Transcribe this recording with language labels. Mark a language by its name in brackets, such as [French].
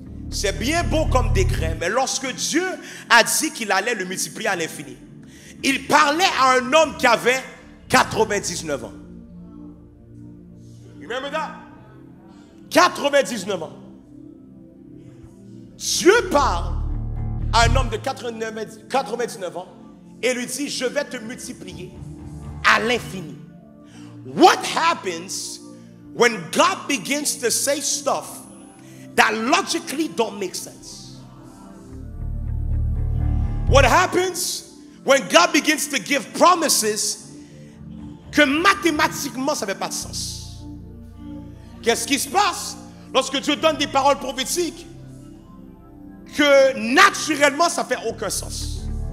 [French] C'est bien beau comme décret, mais lorsque Dieu a dit qu'il allait le multiplier à l'infini, il parlait à un homme qui avait 99 ans. [English] Remember that? [French] 99 ans. Dieu parle à un homme de 99 ans et lui dit, je vais te multiplier à l'infini. [English] What happens when God begins to say stuff that logically don't make sense? What happens when God begins to give promises [French] que mathématiquement ça ne fait pas de sens? Qu'est-ce qui se passe lorsque Dieu donne des paroles prophétiques que naturellement ça ne fait aucun sens?